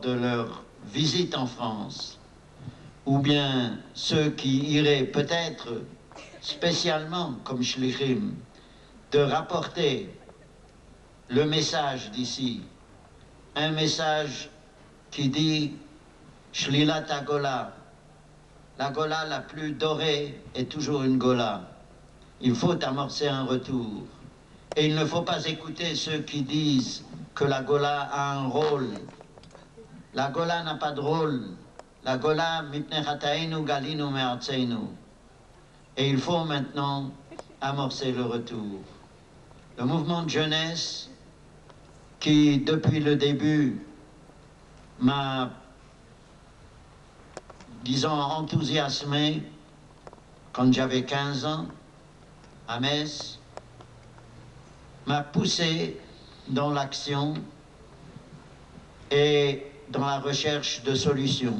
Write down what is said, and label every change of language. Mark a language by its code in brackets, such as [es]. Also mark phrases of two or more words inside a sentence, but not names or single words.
[fr] de leur visite en France, ou bien ceux qui iraient peut-être spécialement comme Shlichim, de rapporter le message d'ici, un message qui dit [he] שלילת גולה, [fr] la Gola la plus dorée est toujours une Gola. Il faut amorcer un retour. Et il ne faut pas écouter ceux qui disent que la Gola a un rôle. La Gola n'a pas de rôle. La Gola, [he] מפני חטאינו גלינו מארצנו. [fr] Et il faut maintenant amorcer le retour. Le mouvement de jeunesse qui, depuis le début, m'a, disons, enthousiasmé quand j'avais 15 ans, à Metz, m'a poussé dans l'action et dans la recherche de solutions.